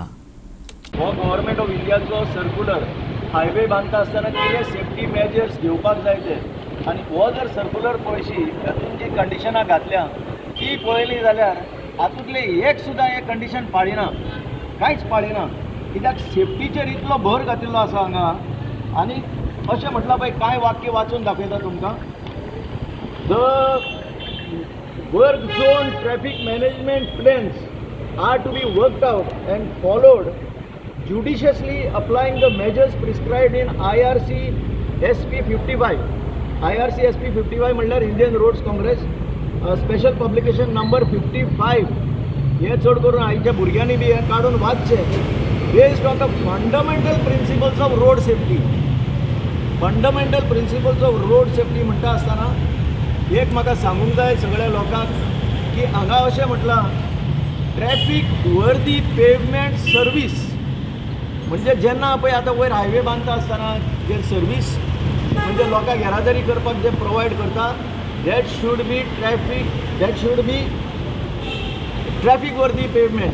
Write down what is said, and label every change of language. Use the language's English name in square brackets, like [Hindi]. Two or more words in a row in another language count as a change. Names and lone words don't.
[Konkani] हो गव्हर्मेंट ऑफ इंडियाचो सर्क्युलर हायवे बांदता आसतना कितें [English] safety measures [Konkani] घेवपाक जाय ते, आनी हो जर सर्क्युलर पळयशी तातूंत जी कंडिशनां घातल्या ती पळयली जाल्यार हातूंतले एक सुद्दां हे कंडिशन पाळिना, कांयच पाळिना. कित्याक सेफ्टीचेर इतलो भर घातिल्लो आसा हांगा. आनी अशें म्हटलां पळय, कांय वाक्य वाचून दाखयता तुमकां. [English] The work zone traffic management plans are to be worked out and followed judiciously, applying the measures prescribed in IRC SP 55. [Konkani] IRC SP 55 म्हणल्यार इंडियन रोड्स काँग्रेस स्पेशल पब्लिकेशन नंबर 55. हे चड करून आयच्या भुरग्यांनी बी हे काढून वाचचे. [English] based on the fundamental principles of road safety. fundamental principles of road safety [Konkani] म्हणटा आसतना एक म्हाका सांगूंक जाय सगळ्या लोकांक की हांगा अशें म्हटलां [English] traffic worthy pavement service. [Konkani] म्हणजे जेन्ना पळय आतां वयर हायवे बांदता आसतना जे सर्वीस म्हणजे लोकांक येरादारी करपाक जे प्रोवायड करता [English] that should be traffic worthy pavement.